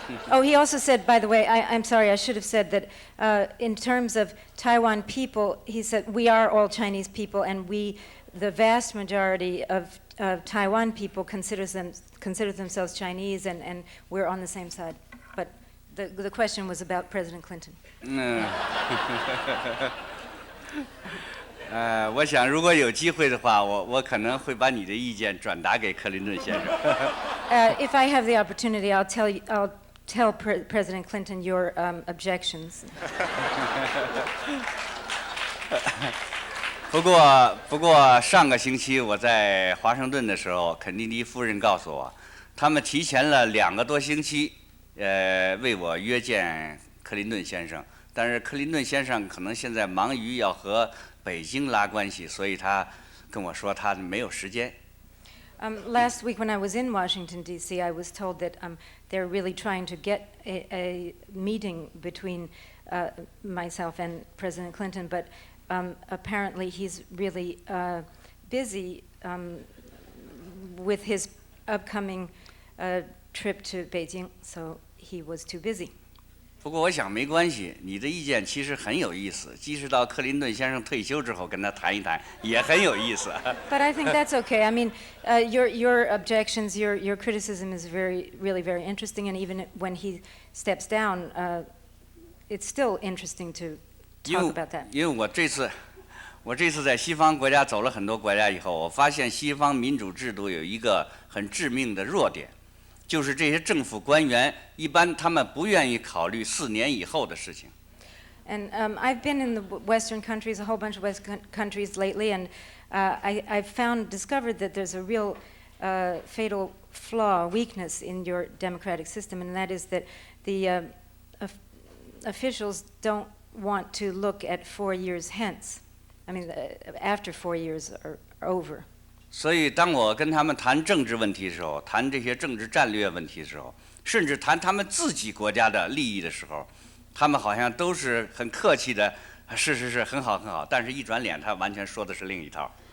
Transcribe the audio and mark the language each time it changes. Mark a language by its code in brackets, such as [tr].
[en] Oh, he also said, by the way, I'm sorry, I should have said that in terms of Taiwan people, he said, we are all Chinese people, and the vast majority of Taiwan people consider themselves Chinese, and we're on the same side. But the question was about President Clinton. [zh] 我想如果有机会的话，我可能会把你的意见转达给克林顿先生。 [en] If I have the opportunity, I'll tell President Clinton your objections. [zh] 不过上个星期我在华盛顿的时候，肯尼迪夫人告诉我，他们提前了2个多星期，为我约见克林顿先生。但是克林顿先生可能现在忙于要和北京拉关系，所以他跟我说他没有时间。 [en] Last week when I was in Washington, D.C., I was told that they're really trying to get a meeting between myself and President Clinton, but apparently he's really busy with his upcoming trip to Beijing, so he was too busy. [zh] 不过我想没关系，你的意见其实很有意思，即使到克林顿先生退休之后跟他谈一谈，也很有意思。 [en] But I think that's okay. I mean, your objections, your criticism is really very interesting, and even when he steps down, it's still interesting to talk about that. [zh] 因为我这次在西方国家走了很多国家以后，我发现西方民主制度有一个很致命的弱点。就是这些政府官员一般他们不愿意考虑4年以后的事情。 [en] And I've been in the Western countries, a whole bunch of Western countries lately, and I've discovered that there's a real fatal flaw, weakness in your democratic system, and that is that the officials don't want to look at 4 years hence. I mean, after 4 years are over. [zh] 所以，当我跟他们谈政治问题的时候，谈这些政治战略问题的时候，甚至谈他们自己国家的利益的时候，他们好像都是很客气的，是，很好很好。但是，一转脸，他完全说的是另一套。